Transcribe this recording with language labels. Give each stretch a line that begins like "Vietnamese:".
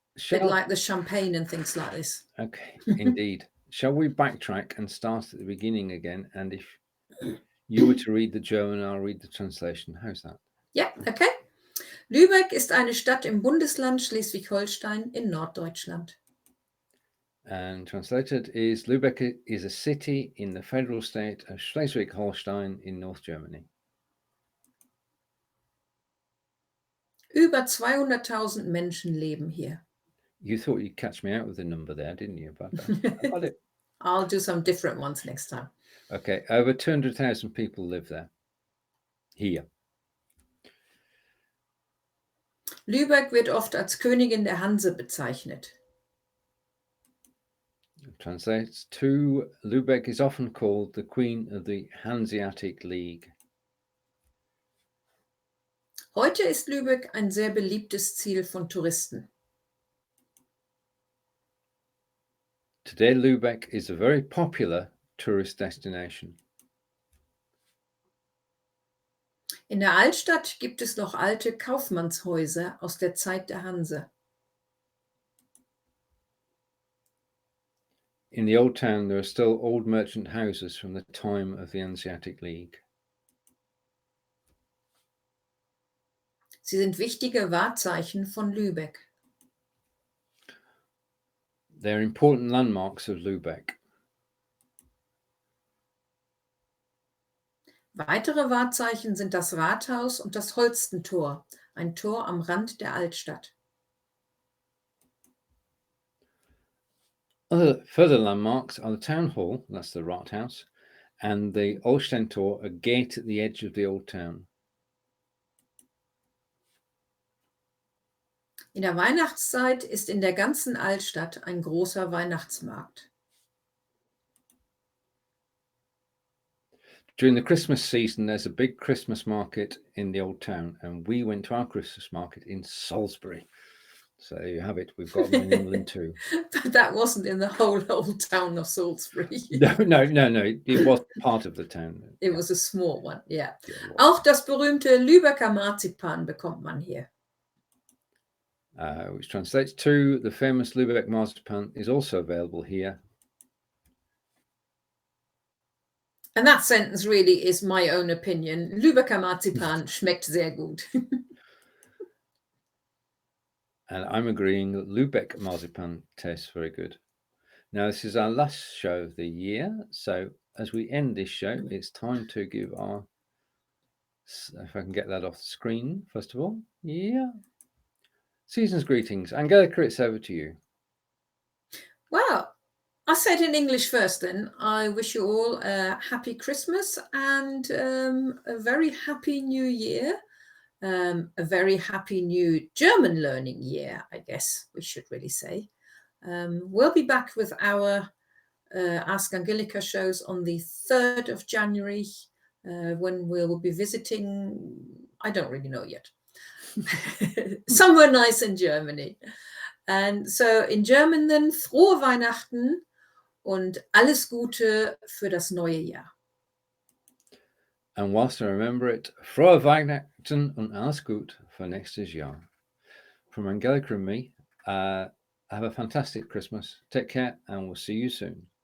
English: Bit like the champagne and things like this. Okay, indeed. Shall we backtrack and start at the beginning again? And if you were to read the German, I'll read the translation. How's that? Ja, okay.
German: Lübeck ist eine Stadt im Bundesland Schleswig-Holstein in Norddeutschland.
English: And translated is Lübeck is a city in the federal state of Schleswig-Holstein in North Germany.
German: Über 200.000 Menschen leben hier.
English: You thought you'd catch me out with a number there, didn't you? But I got it. I'll do some different ones next time. Okay, over 200,000 people live there.
German: Hier. Lübeck wird oft als Königin der Hanse bezeichnet.
English: Translates to Lübeck is often called the Queen of the Hanseatic League.
German: Heute ist Lübeck ein sehr beliebtes Ziel von Touristen.
English: Today, Lübeck is a very popular tourist destination.
German: In der Altstadt gibt es noch alte Kaufmannshäuser aus der Zeit der Hanse.
English: In the old town, there are still old merchant houses from the time of the Hanseatic League.
German: Sie sind wichtige Wahrzeichen von Lübeck.
English: They're important landmarks of Lübeck.
German: Weitere Wahrzeichen sind das Rathaus und das Holstentor, ein Tor am Rand der Altstadt.
English: Other further landmarks are the town hall, that's the Rathaus, and the Holstentor, a gate at the edge of the old town.
German: In der Weihnachtszeit ist in der ganzen Altstadt ein großer Weihnachtsmarkt.
English: During the Christmas season, there's a big Christmas market in the old town, and we went to our Christmas market in Salisbury. So there you have it. We've got them in England too. But that wasn't in the whole old town of Salisbury. No. It was part of the town. It was a small one, yeah. Yeah,
German: Auch das berühmte Lübecker Marzipan bekommt man hier.
English: Which translates to the famous Lübeck Marzipan is also available here. And that sentence really is my own opinion.
German: Lübecker Marzipan schmeckt sehr gut.
English: And I'm agreeing that Lübeck Marzipan tastes very good. Now, this is our last show of the year. So as we end this show, it's time to give our, if I can get that off the screen, first of all. Yeah. Season's greetings. Angelika, it's over to you. Well, I'll say it in English first then. I wish you all a happy Christmas and a very happy new year. A very happy new German learning year, I guess we should really say. We'll be back with our Ask Angelika shows on the 3rd of January when we'll be visiting, I don't really know yet, somewhere nice in Germany.
German: And so in German then, frohe Weihnachten und alles Gute für das neue Jahr. And whilst I remember it, frohe Weihnachten und alles gut für nächstes Jahr.
English: From Angelika and me, have a fantastic Christmas. Take care and we'll see you soon.